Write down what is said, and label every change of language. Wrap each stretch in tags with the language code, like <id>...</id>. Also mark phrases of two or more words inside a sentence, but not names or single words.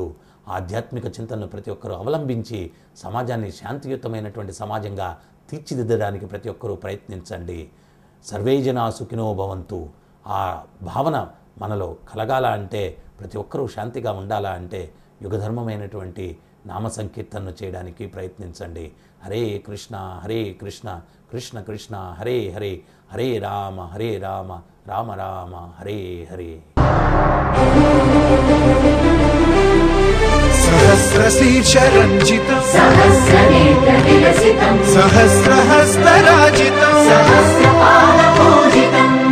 <te>ఆధ్యాత్మిక చింతనను ప్రతి ఒక్కరూ అవలంబించి సమాజాన్ని శాంతియుతమైనటువంటి సమాజంగా తీర్చిదిద్దడానికి ప్రతి ఒక్కరూ ప్రయత్నించండి.</te> <sa>సర్వే జనా సుఖినో భవంతు.</sa> <te>ఆ భావన మనలో కలగాల అంటే, ప్రతి ఒక్కరూ శాంతిగా ఉండాలా అంటే యుగధర్మమైనటువంటి నామ సంకీర్తనను చేయడానికి ప్రయత్నించండి.</te> <sa>హరే కృష్ణ హరే కృష్ణ కృష్ణ కృష్ణ హరే హరే, హరే రామ రామ రామ హరే హరే. सहस्रशीर्षरञ्जितं सहस्रनेत्रविलसितं सहस्रहस्तराजितं सहस्रपादपूजितं</sa>